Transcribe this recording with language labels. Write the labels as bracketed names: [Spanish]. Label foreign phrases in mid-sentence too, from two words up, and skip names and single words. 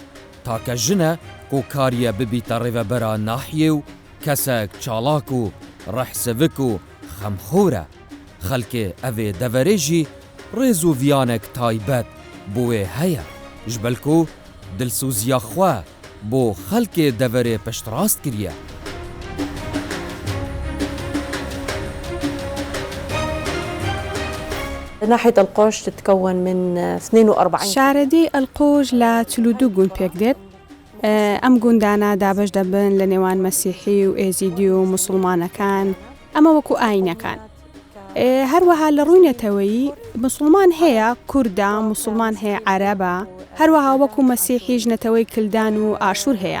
[Kurdish] Take jine ku kariye bibîte rêvebera nahiyê û kesek çalak û rehsevik û xemxor e. Xelkê evê deverê jî rêz û viyanek taybet bû wê heye. Ji ber ku dilsûziya xwe بۆ خەلکێ دەڤەرێ پشتڕاست کردیە. [Arabic] ناحية القوش تتكون من 42 [Central Kurdish] شارەدەی ئەلقۆژ لە 42 گوند پێک دێت. ئەم گوندانە دابش دەبن لە نێوان مەسیحی و ئێزیدی و موسڵمانەکان، ئەمە وەکو ئاینەکان. هەروەها لە ڕووی نەتەوەیی موسڵمان هەیە، کوردە، موسڵمان هەیە، عەرەبە، هەروەها وەکو مەسیحیش نەتەوەی کلدان و ئاشور هەیە.